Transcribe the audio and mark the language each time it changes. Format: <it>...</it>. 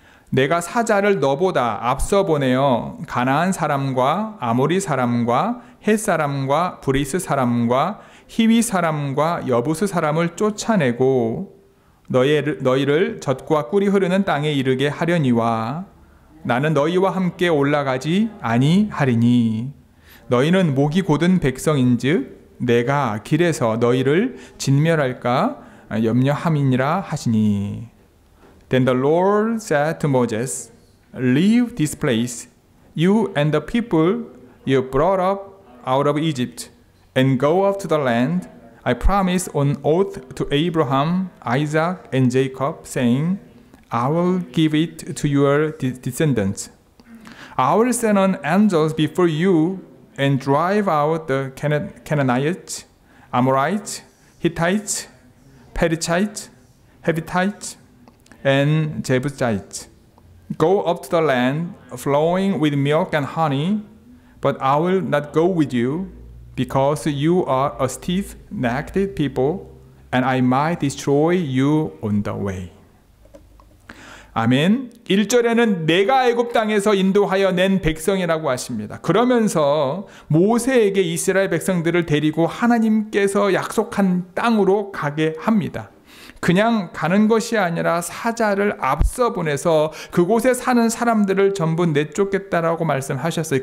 <ko>내가 사자를 너보다 앞서 보내어 가나안 사람과 아모리 사람과 헷 사람과 브리스 사람과 히위 사람과 여부스 사람을 쫓아내고 너희를 젖과 꿀이 흐르는 땅에 이르게 하려니와 나는 너희와 함께 올라가지 아니하리니 너희는 목이 곧은 백성인즉 내가 길에서 너희를 진멸할까 염려함이니라 하시니.</ko> <en>Then the Lord said to Moses, Leave this place, you and the people you brought up out of Egypt, and go up to the land I promised on oath to Abraham, Isaac, and Jacob, saying, I will give it to your descendants. I will send on angels before you and drive out the Canaanites, Amorites, Hittites, Perizzites, Hivites, and Jebusites. Go up to the land flowing with milk and honey, but I will not go with you, because you are a stiff-necked people, and I might destroy you on the way.</en> <ko>아멘. 1절에는 내가 애굽 땅에서 인도하여 낸 백성이라고 하십니다. 그러면서 모세에게 이스라엘 백성들을 데리고 하나님께서 약속한 땅으로 가게 합니다. 그냥 가는 것이 아니라 사자를 앞서 보내서 그곳에 사는 사람들을 전부 내쫓겠다라고 말씀하셨어요.</ko>